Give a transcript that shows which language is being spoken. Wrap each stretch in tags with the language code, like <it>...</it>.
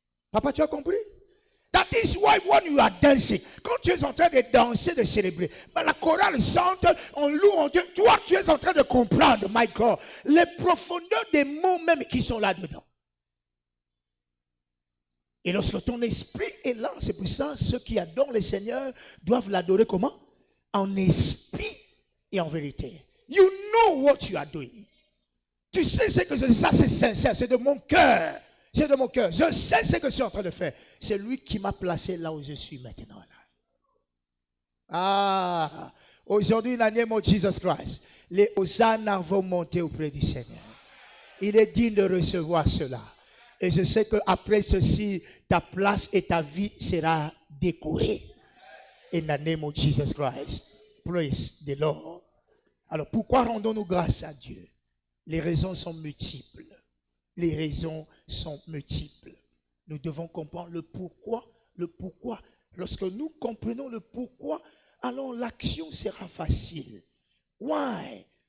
<fr>Papa, tu as compris?</fr> <en>That is why when you are dancing,</en> <fr>quand tu es en train de danser, de célébrer, la chorale chante, on loue, on Dieu. Toi, tu es en train de comprendre,</fr> <en>my God,</en> <fr>les profondeurs des mots même qui sont là-dedans. Et lorsque ton esprit est là, c'est pour ça, ceux qui adorent le Seigneur doivent l'adorer comment? En esprit et en vérité.</fr> <en>You know what you are doing.</en> <fr>Tu sais ce que ça c'est sincère, c'est de mon cœur. C'est de mon cœur. Je sais ce que je suis en train de faire. C'est lui qui m'a placé là où je suis maintenant. Ah, aujourd'hui,</fr> <en>in the name of Jesus Christ,</en> <fr>les hosannas vont monter auprès du Seigneur. Il est digne de recevoir cela. Et je sais qu'après ceci, ta place et ta vie sera décorée.</fr> <en>In the name of Jesus Christ. Praise the Lord.</en> <fr>Alors, pourquoi rendons-nous grâce à Dieu? Les raisons sont multiples. Les raisons sont multiples. Nous devons comprendre le pourquoi. Le pourquoi. Lorsque nous comprenons le pourquoi, alors l'action sera facile.</fr> <en>Why?</en>